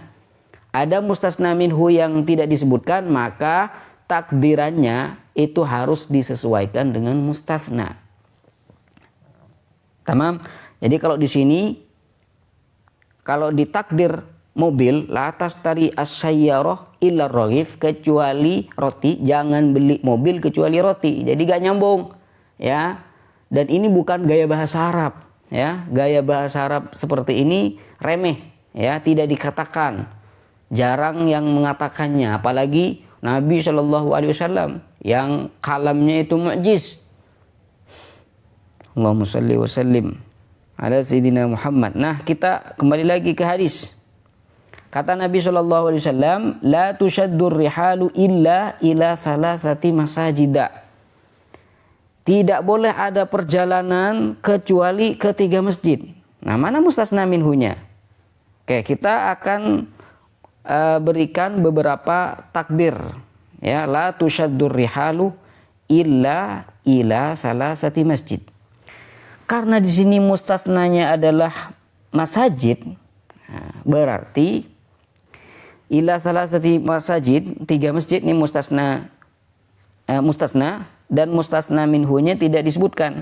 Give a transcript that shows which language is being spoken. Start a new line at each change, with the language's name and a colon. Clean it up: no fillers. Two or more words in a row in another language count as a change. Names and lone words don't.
Indonesian: Ada
Arabic: mustasna minhu
Indonesian: yang tidak disebutkan, maka takdirannya itu harus disesuaikan dengan mustasna. Tamam. Jadi kalau di sini, kalau ditakdir mobil,
Arabic: لا تشتري السيارة إلا رغيف,
Indonesian: kecuali roti, jangan beli mobil kecuali roti. Jadi gak nyambung, ya. Dan ini bukan gaya bahasa Arab, ya. Gaya bahasa Arab seperti ini remeh, ya, tidak dikatakan. Jarang yang mengatakannya, apalagi Nabi
Arabic: Shallallahu Alaihi Wasallam
Indonesian: yang kalamnya itu mu'jiz.
Arabic: اللهم صل وسلم على سيدنا محمد.
Indonesian: Nah, kita kembali lagi ke hadis.
Arabic: Kata Nabi صلى الله عليه وسلم لا تشد الرحال إلا إلى ثلاثة مساجد.
Indonesian: Tidak boleh ada perjalanan kecuali ke 3 masjid. Nah, mana mustasna minhunya? Oke, kita akan berikan beberapa takdir. Ya,
Arabic: لا تشد الرحال إلا إلى ثلاثة مسجد.
Indonesian: Karena di sini mustasnanya adalah masajid, berarti
Arabic: ila thalathati masajid,
Indonesian: 3 masjid ini mustasna dan mustasna minhunya tidak disebutkan.